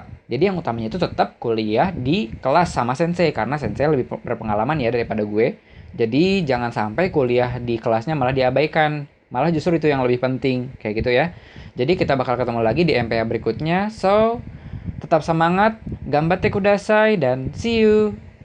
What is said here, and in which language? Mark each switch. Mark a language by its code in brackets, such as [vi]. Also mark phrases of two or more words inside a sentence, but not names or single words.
[id] Jadi yang utamanya itu tetap kuliah di kelas sama sensei, karena sensei lebih berpengalaman ya daripada gue. Jadi jangan sampai kuliah di kelasnya malah diabaikan. Malah justru itu yang lebih penting, kayak gitu ya. Jadi kita bakal ketemu lagi di MPA berikutnya. So, tetap semangat, [ja] 頑張ってください, [en] dan see you!